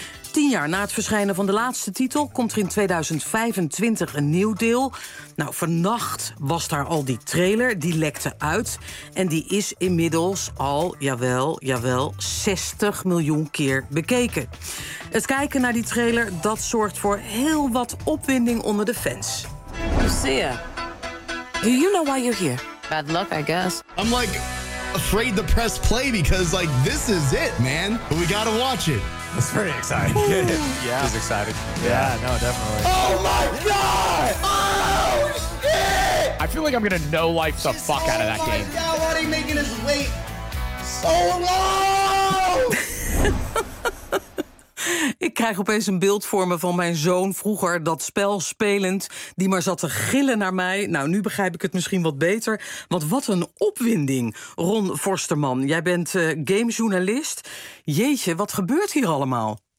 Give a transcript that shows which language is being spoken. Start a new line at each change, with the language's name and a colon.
Dutch: 10 jaar na het verschijnen van de laatste titel komt er in 2025 een nieuw deel. Nou, vannacht was daar al die trailer, die lekte uit. En die is inmiddels al, jawel, jawel, 60 miljoen keer bekeken. Het kijken naar die trailer, dat zorgt voor heel wat opwinding onder de fans.
English: Lucia, do you know why you're here? Bad luck, I guess. I'm like afraid to press play because like this is it, man. But we gotta watch it. It's pretty exciting. Yeah. He's excited. Yeah, no, definitely. Oh my god! Oh shit! I feel like I'm gonna no-life the fuck out of that game. Oh my god, why are they making us wait so long?
Dutch: Ik krijg opeens een beeld voor me van mijn zoon vroeger, dat spel spelend, die maar zat te gillen naar mij. Nou, nu begrijp ik het misschien wat beter. Want wat een opwinding, Ron Forsterman. Jij bent gamejournalist. Jeetje, wat gebeurt hier allemaal?